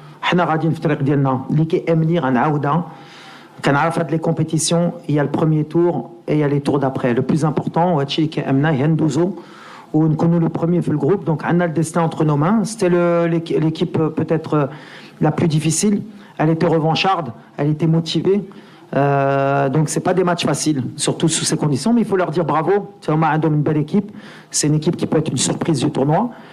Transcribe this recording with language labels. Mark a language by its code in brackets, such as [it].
[ar] حنا غاديين في الطريق ديالنا اللي كيامني غنعاودها. كنعرف هاد لي كومبيتيسيون [fr] il y a le premier tour et il y a les tours d'après. Le plus important [ar] وهادشي اللي كيامنا هي ندوزو ونكونوا [fr] le premier [ar] في الجروب. [fr] Donc [ar] عندنا [fr] le destin entre nos mains. C'était l'équipe peut-être la plus difficile. Elle était revancharde, elle était motivée. Donc c'est pas des matchs faciles, surtout sous ces conditions, mais il faut leur dire bravo. C'est vraiment une belle équipe. C'est une équipe qui peut être une surprise du tournoi.